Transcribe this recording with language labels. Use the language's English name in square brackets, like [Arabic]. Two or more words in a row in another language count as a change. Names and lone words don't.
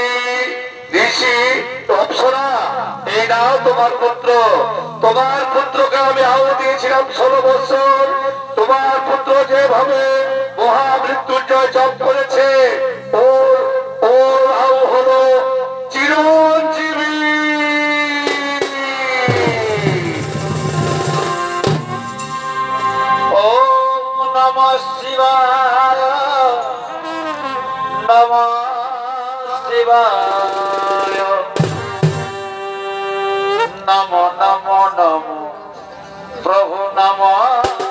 [Bangla] ঋষি অপ্সরা, এই নাও তোমার পুত্র। তোমার পুত্রকে আমি আহু দিয়েছিলাম 16 বছর। তোমার পুত্র যেভাবে মহামৃত্যুঞ্জয় জপ করেছে, ওর আহু হলো চিরঞ্জীবী। [Sanskrit] ওম নমঃ শিবায়, নমঃ শিবায়, নমো নমো নমো প্রভু নমঃ